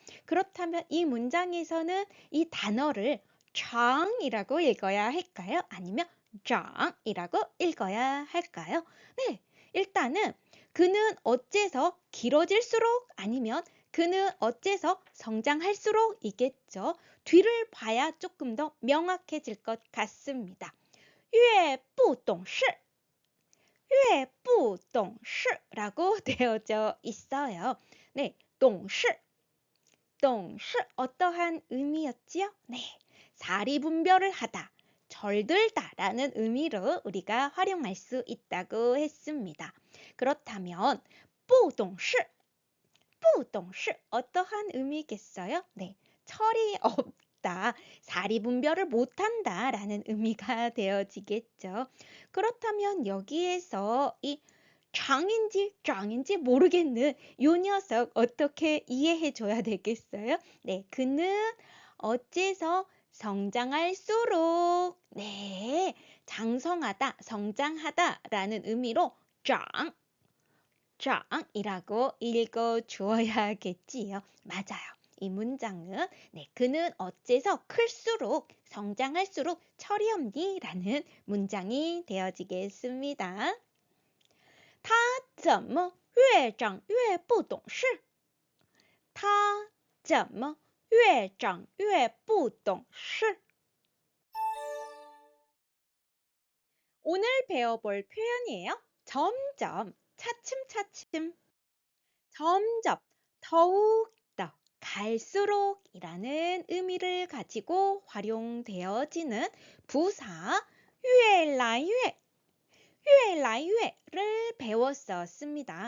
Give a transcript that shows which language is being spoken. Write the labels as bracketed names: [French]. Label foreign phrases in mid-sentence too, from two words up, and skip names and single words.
[Korean] 그렇다면 이 문장에서는 이 단어를 장이라고 읽어야 할까요? 아니면 장이라고 읽어야 할까요? 네, 일단은 그는 어째서 길어질수록 아니면 그는 어째서 성장할수록 이겠죠. 뒤를 봐야 조금 더 명확해질 것 같습니다. [Chinese] 越不懂事越不懂事 [Korean] 라고 되어져 있어요. 네, [Chinese] 懂事 懂事 [Korean] 어떠한 의미였지요? 네, 사리 분별을 하다, 절들다 라는 의미로 우리가 활용할 수 있다고 했습니다. 그렇다면 [Chinese] 不懂事不懂事 [Korean] 어떠한 의미겠어요? 네, 철이 없다, 사리 분별을 못한다 라는 의미가 되어지겠죠. 그렇다면 여기에서 이 장인지 모르겠는 요 녀석 어떻게 이해해 줘야 되겠어요? 네, 그는 어째서 성장할수록 네, 장성하다, 성장하다 라는 의미로 장이라고 읽어 주어야겠지요. 맞아요. 이 문장은 네, 그는 어째서 클수록 성장할수록 철이 없니? 라는 문장이 되어지겠습니다. [Chinese] 他怎么越长越不懂事？他怎么越长越不懂事？ [Korean] 오늘 배워볼 표현이에요. 점점, 차츰차츰, 점점, 더욱더, 갈수록이라는 의미를 가지고 활용되어지는 부사 越来越를 배웠었습니다.